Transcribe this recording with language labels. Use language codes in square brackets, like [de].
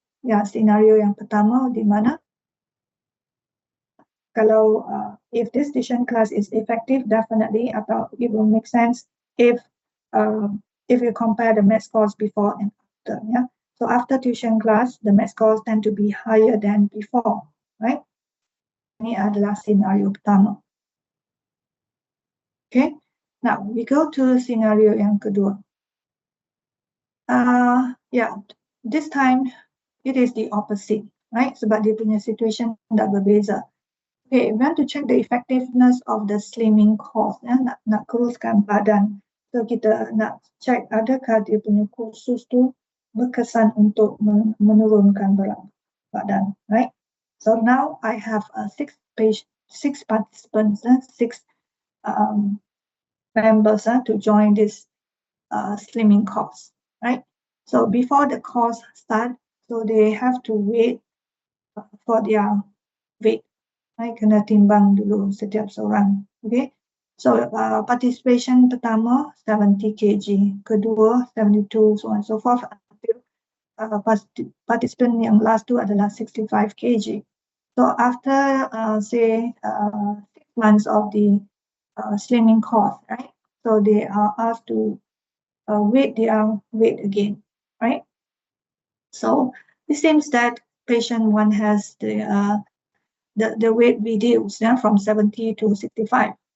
[ms] Ya, scenario yang pertama di mana kalau [en] if this tuition class is effective, definitely [ms] atau [en] it will make sense if you compare the math scores before and after. Yeah, so after tuition class, the math scores tend to be higher than before, right? [ms] Ini adalah scenario pertama. [en] Okay, now we go to scenario [ms] yang kedua. [en] Yeah, this time it is the opposite, right? [ms] Sebab dia punya situation dah berbeza. [en] Okay, we want to check the effectiveness of the slimming course, [ms] ya, nak kuruskan badan. So kita nak check adakah dia punya kursus tu berkesan untuk menurunkan berat badan, right? [en] So now I have six participants, 6 members to join this slimming course, right? So before the course start, so they have to wait for their weight. [ms] Kena timbang dulu setiap seorang. Okay. So participation pertama 70 kg, kedua 72, [en] so on and so forth. [ms] Participant yang last tu adalah 65 kg. [en] So after say 6 months of the slimming course, right? So they are asked to weight their weight again, right? So it seems that patient 1 has the weight reduced, yeah, from 70 to 65.